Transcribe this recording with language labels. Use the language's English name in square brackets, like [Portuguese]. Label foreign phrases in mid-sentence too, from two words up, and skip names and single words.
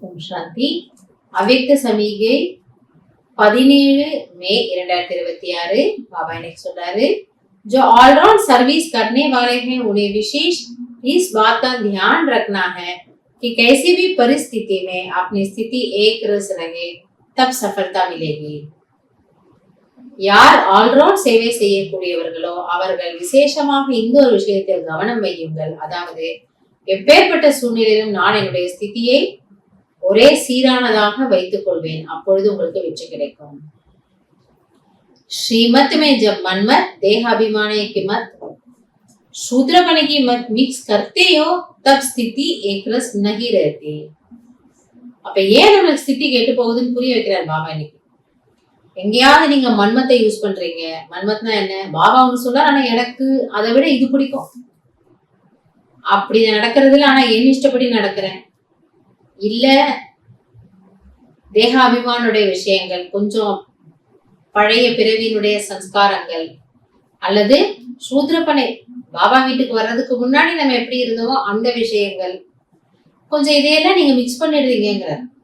[Tamil] சாந்தி. அவ்யக்த சமிகை 17 மே 2026. [Hindi] बाबा ने சொல்றாரு, जो [English] all-round service [Hindi] करने वाले हैं उन्हें विशेष इस बात का ध्यान रखना है कि कैसी भी परिस्थिति में अपनी स्थिति एक रस रहे, तब सफलता मिलेगी. [Tamil] யார் ஆல்ரவுண்ட் சேவை செய்யக்கூடியவர்களோ அவர்கள் விசேஷமாக இந்த ஒரு விஷயத்தில் கவனம் வையுங்கள். அதாவது எப்பேற்பட்ட சூழ்நிலையிலும் நான் என்னுடைய ஸ்திதியை ஒரே சீரானதாக வைத்துக் கொள்வேன், அப்பொழுது உங்களுக்கு வெற்றி கிடைக்கும். [Hindi] श्रीमत में जब मनमत देहाभिमानी की मत शूद्रपने की मत मिक्स करते हो तब स्थिति एक रस नहीं रहती. [Tamil] அப்ப ஏன் நம்மளுக்கு ஸ்திதி கெட்டு போகுதுன்னு புரிய வைக்கிறார் பாபா இன்னைக்கு. எங்கேயாவது நீங்க மன்மத்தை யூஸ் பண்றீங்க. மன்மத்னா என்ன? பாபா ஒண்ணு சொல்றாரு, ஆனா எனக்கு அதை விட இது பிடிக்கும், அப்படி நடக்கிறதுல ஆனா என் இஷ்டப்படி நடக்கிறேன். இல்ல தேகாபிமானுடைய விஷயங்கள், கொஞ்சம் பழைய பிறவியினுடைய சம்ஸ்காரங்கள், அல்லது சூத்ரப்பனை பாபா வீட்டுக்கு வர்றதுக்கு முன்னாடி நம்ம எப்படி இருந்தோமோ அந்த விஷயங்கள், கொஞ்சம் இதையெல்லாம் நீங்க மிக்ஸ் பண்ணிடுறீங்கிற.